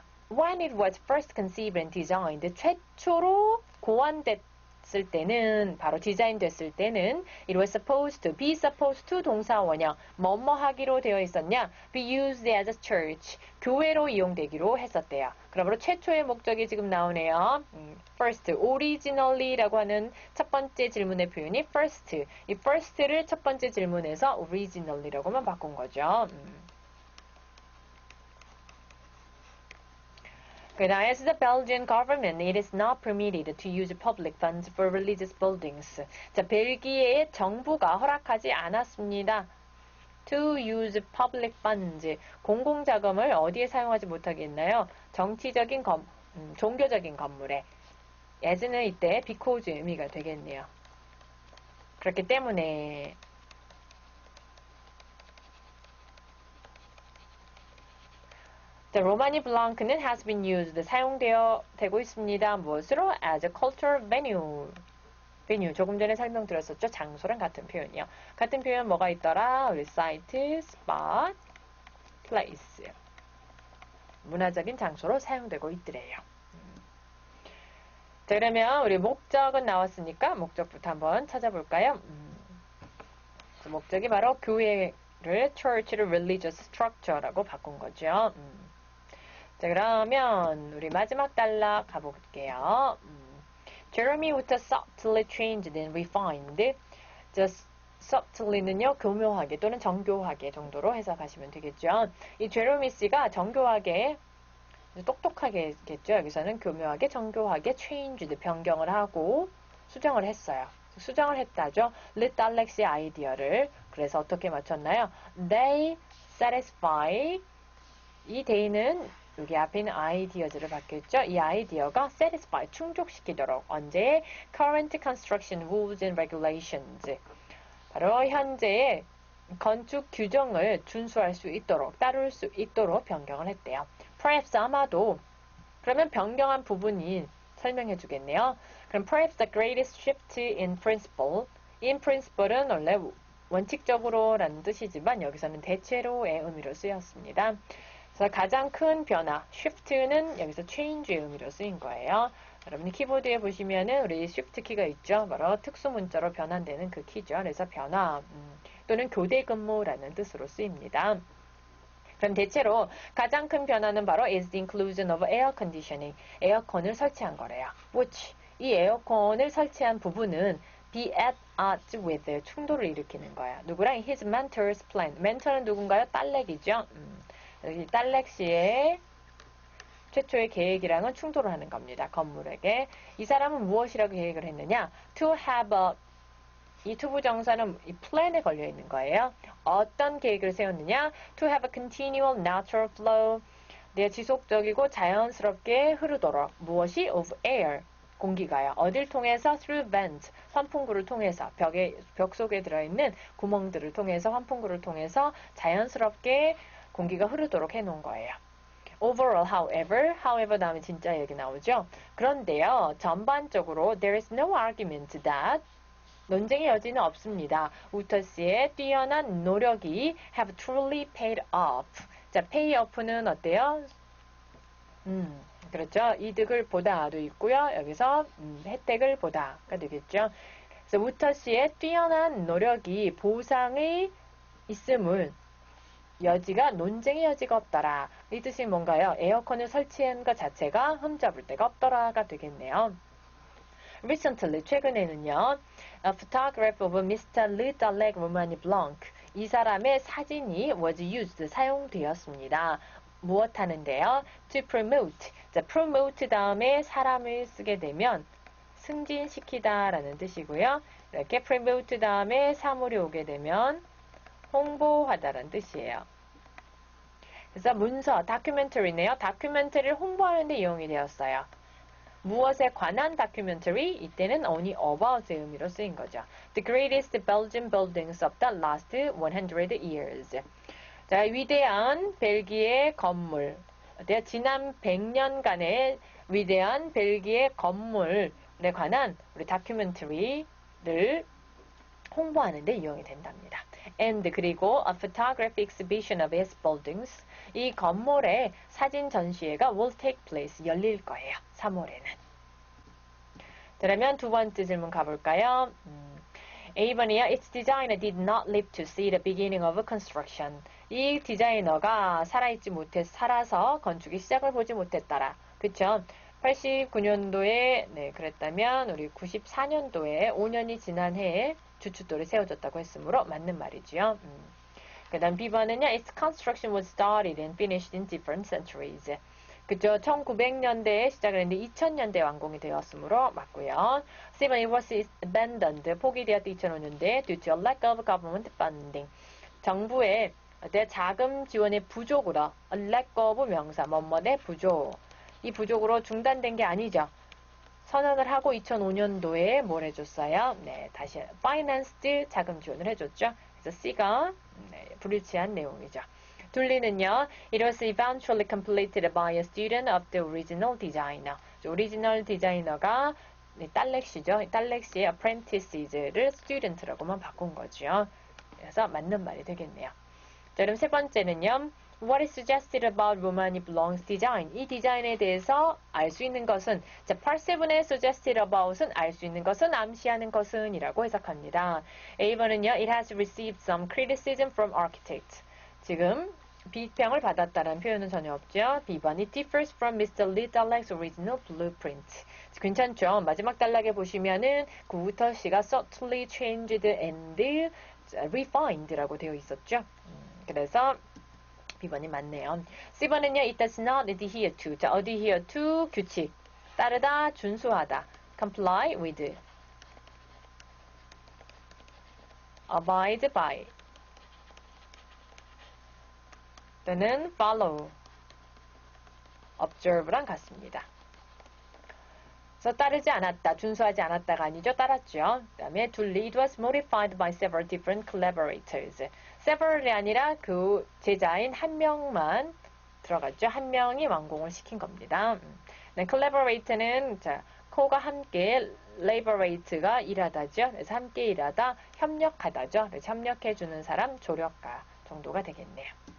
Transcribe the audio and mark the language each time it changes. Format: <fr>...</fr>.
<en>When it was first conceived and designed,</en> <ko>최초로 고안됐을 때는, 바로 디자인됐을 때는</ko> <en>it was supposed to</en> <ko>동사 원형, 뭐뭐 하기로 되어 있었냐?</ko> <en>be used as a church,</en> <ko>교회로 이용되기로 했었대요. 그러므로 최초의 목적이 지금 나오네요. first, originally라고 하는 첫 번째 질문의 표현이 first. 이 first를 첫 번째 질문에서 originally라고만 바꾼 거죠.</ko> <en>As the Belgian government, it is not permitted to use public funds for religious buildings.</en> <ko>자, 벨기에의 정부가 허락하지 않았습니다.</ko> <en>To use public funds.</en> <ko>공공자금을 어디에 사용하지 못하겠나요? 정치적인 종교적인 건물에. as는 이때 because 의미가 되겠네요. 그렇기 때문에 로마니 블랑크는</ko> <en>has been used,</en> <ko>되고 있습니다. 무엇으로?</ko> <en>as a cultural venue.</en> <ko>조금 전에 설명드렸었죠. 장소랑 같은 표현이요. 같은 표현 뭐가 있더라?</ko> <en>site, spot, place.</en> <ko>문화적인 장소로 사용되고 있더래요. 자, 그러면 우리 목적은 나왔으니까 목적부터 한번 찾아볼까요? 목적이 바로 church를</ko> <en>religious structure</en> <ko>라고 바꾼 거죠. 자, 그러면 우리 마지막 단락 가볼게요.</ko> <en>Jeremy was subtly changed and refined.</en> <ko>just subtly는요, 교묘하게 또는 정교하게 정도로 해석하시면 되겠죠. 이 제레미 씨가 정교하게, 똑똑하게겠죠. 여기서는 교묘하게, 정교하게</ko> <en>changed,</en> <ko>변경을 하고 수정을 했어요. 수정을 했다죠. lit 알렉스의 아이디어를. 그래서 어떻게 맞췄나요?</ko> <en>They satisfy.</en> <ko>이 they는 여기 앞에 있는 ideas를 바뀌었죠. 이 아이디어가</ko> <en>satisfy,</en> <ko>충족시키도록. 언제?</ko> <en>current construction rules and regulations.</en> <ko>바로 현재의 건축 규정을 준수할 수 있도록, 따를 수 있도록 변경을 했대요. Perhaps 아마도, 그러면 변경한 부분이 설명해 주겠네요. 그럼</ko> <en>perhaps the greatest shift in principle.</en> <ko>in principle은 원래 원칙적으로 라는 뜻이지만 여기서는 대체로의 의미로 쓰였습니다. 그래서 가장 큰 변화, shift는 여기서 change의 의미로 쓰인 거예요. 여러분이 키보드에 보시면은 우리 shift 키가 있죠. 바로 특수 문자로 변환되는 그 키죠. 그래서 변화 또는 교대 근무라는 뜻으로 쓰입니다. 그럼 대체로 가장 큰 변화는 바로</ko> <en>is the inclusion of air conditioning.</en> <ko>에어컨을 설치한 거래요. which 이 에어컨을 설치한 부분은</ko> <en>be at odds with</en> <ko>충돌을 일으키는 거야. 누구랑?</ko> <en>his mentor's plan.</en> <ko>멘토는 누군가요? 딸렉이죠. 여기 딸렉 씨의 최초의 계획이랑은 충돌을 하는 겁니다. 건물에게. 이 사람은 무엇이라고 계획을 했느냐?</ko> <en>To have a,</en> <ko>이 투부정사는 이 plan에 걸려 있는 거예요. 어떤 계획을 세웠느냐?</ko> <en>To have a continual natural flow.</en> <ko>네, 지속적이고 자연스럽게 흐르도록. 무엇이?</ko> <en>Of air.</en> <ko>공기가요. 어딜 통해서?</ko> <en>Through vents.</en> <ko>환풍구를 통해서. 벽 속에 들어있는 구멍들을 통해서, 환풍구를 통해서 자연스럽게 공기가 흐르도록 해놓은 거예요. Overall, however 다음에 진짜 얘기 나오죠. 그런데요, 전반적으로</ko> <en>there is no argument that</en> <ko>논쟁의 여지는 없습니다. 우터스의 뛰어난 노력이</ko> <en>have truly paid off.</en> <ko>자, pay off는 어때요? 그렇죠. 이득을 보다도 있고요. 여기서 혜택을 보다가 되겠죠. 그래서 우터스의 뛰어난 노력이 보상의 있음을 여지가 논쟁의 여지가 없더라. 이 뜻이 뭔가요? 에어컨을 설치한 것 자체가 흠잡을 데가 없더라가 되겠네요.</ko> <en>Recently,</en> <ko>최근에는요.</ko> <en>A photograph of Mr. Le Dalec Romani Blanc.</en> <ko>이 사람의 사진이</ko> <en>was used,</en> <ko>사용되었습니다. 무엇 하는데요?</ko> <en>To promote.</en> <ko>자, promote 다음에 사람을 쓰게 되면 승진시키다 라는 뜻이고요. 이렇게 promote 다음에 사물이 오게 되면 홍보하다라는 뜻이에요. 그래서 문서, 다큐멘터리네요. 다큐멘터리를 홍보하는 데 이용이 되었어요. 무엇에 관한 다큐멘터리? 이때는 only about의 의미로 쓰인 거죠.</ko> <en>The greatest Belgian buildings of the last 100 years.</en> <ko>자, 위대한 벨기에 건물. 지난 100년간의 위대한 벨기에 건물에 관한 우리 다큐멘터리를 홍보하는 데 이용이 된답니다.</ko> <en>And</en> <ko>그리고</ko> <en>a photography exhibition of his buildings.</en> <ko>이 건물의 사진 전시회가</ko> <en>will take place,</en> <ko>열릴 거예요. 3월에는. 그러면 두 번째 질문 가볼까요? A번이요.</ko> <en>Its designer did not live to see the beginning of construction.</en> <ko>이 디자이너가 살아서 건축의 시작을 보지 못했더라. 그쵸? 89년도에 네, 그랬다면 우리 94년도에 5년이 지난 해에 주춧돌이 세워졌다고 했으므로 맞는 말이지요. 그 다음 B번은요.</ko> <en>Its construction was started and finished in different centuries.</en> <ko>그죠? 1900년대에 시작을 했는데 2000년대에 완공이 되었으므로 맞고요.</ko> <en>C번 It was abandoned.</en> <ko>포기되었다</ko> <en>2005년대 due to a lack of government funding.</en> <ko>정부의 자금 지원의 부족으로</ko> <en>a lack of</en> <ko>명사 뭐뭐의 부족. 이 부족으로 중단된 게 아니죠. 선언을 하고 2005년도에 뭘 해줬어요? 네, 다시</ko> <en>financed</en> <ko>자금 지원을 해줬죠. 그래서 C가 네, 불일치한 내용이죠. 둘리는요. It was eventually completed by a student of the original designer. 오리지널 디자이너가 네, 딸렉시죠. 딸렉시의 apprentice를 student라고만 바꾼 거죠. 그래서 맞는 말이 되겠네요. 자, 그럼 세 번째는요.</ko> <en>What is suggested about Romani Blanc's design?</en> <ko>이 디자인에 대해서 알 수 있는 것은 자, part 7의 suggested about은 알 수 있는 것은 암시하는 것은 이라고 해석합니다. A번은요.</ko> <en>It has received some criticism from architects.</en> <ko>지금 비평을 받았다는 표현은 전혀 없죠.</ko> <en>B번 It differs from Mr. Lee Dalek's original blueprint.</en> <ko>괜찮죠? 마지막 단락에 보시면은 구부터 C가</ko> <en>subtly changed and refined</en> <ko>라고 되어 있었죠. 그래서 B번이 맞네요. C번은요.</ko> <en>It does not adhere to.</en> <ko>자, adhere to 규칙. 따르다, 준수하다.</ko> <en>comply with. abide by.</en> <ko>또는 follow. observe랑 같습니다. 그래서 따르지 않았다, 준수하지 않았다가 아니죠. 따랐죠. 그 다음에</ko> <en>to lead was modified by several different collaborators.</en> <ko>several이 아니라 그 제자인 한 명만 들어갔죠. 한 명이 완공을 시킨 겁니다. collaborator는 자, co가 함께, laborate가 일하다죠. 그래서 함께 일하다, 협력하다죠. 그래서 협력해주는 사람, 조력가 정도가 되겠네요.</ko>